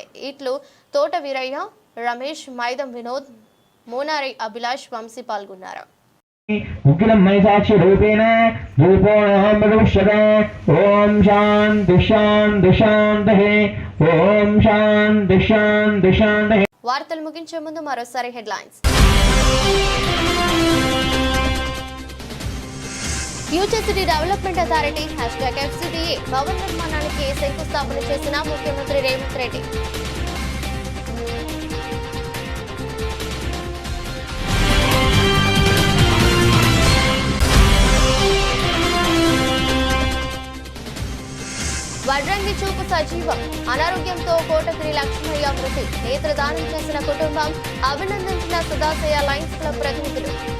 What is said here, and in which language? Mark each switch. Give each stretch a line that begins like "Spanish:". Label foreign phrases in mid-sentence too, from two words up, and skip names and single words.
Telugu: ఇట్లు తోట వీరయ్య, రమేష్, మైదం వినోద్, మోనారి అభిలాష్ వంశీ పాల్గొన్నారు.
Sanskrit: उग्रं मयसाक्षि रूपेण रूपोणहं भविष्यते ओम शांति शांति शांतिः ओम शांति शांति शांतिः
Telugu: వార్తలు ముగించే ముందు మరోసారి హెడ్లైన్స్. ఫ్యూచర్ సిటీ డెవలప్మెంట్ అథారిటీ #FCDA భవన నిర్మాణానికి శంకుస్థాపన చేసిన ముఖ్యమంత్రి రేవంత్ రెడ్డి. వడ్రంగి చూపు సజీవం, అనారోగ్యంతో కోటగిరి లక్ష్మయ్య మృతి, నేత్రదానం చేసిన కుటుంబం అభినందించిన సదాశయ లయన్స్ క్లబ్ ప్రతినిధులు.